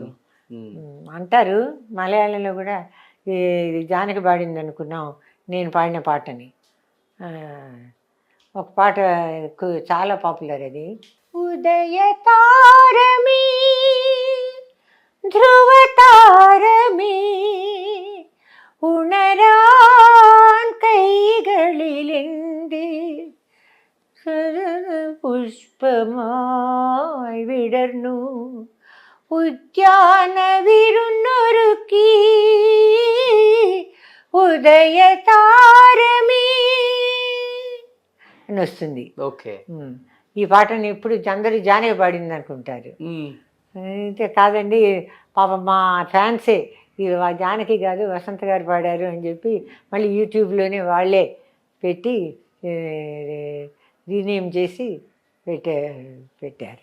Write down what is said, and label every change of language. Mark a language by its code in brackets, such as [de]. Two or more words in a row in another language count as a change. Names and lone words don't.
[te] అంటారు మలయాళంలో కూడా ఇది జానకి పాడింది అనుకున్నాం నేను పాడిన పాటని. ఒక పాట చాలా పాపులర్ అది. [ml] ഉദയ താരമേ ധ്രുവ താരമേ ഉണരാൻ കൈകളിലെന്ത് പുഷ്പമായി വിടർന്നു ഉദ്യാന വിരുന്നൊരുക്കി ഉദയ താരമേ [te] అని వస్తుంది. ఓకే, ఈ పాటని ఇప్పుడు అందరూ జానకి పాడింది అనుకుంటారు. అయితే కాదండి, పాపం మా ఫ్యాన్సే ఇది జానకి కాదు వసంత గారు పాడారు అని చెప్పి మళ్ళీ యూట్యూబ్లోనే వాళ్ళే పెట్టి రీనేమ్ చేసి పెట్టారు.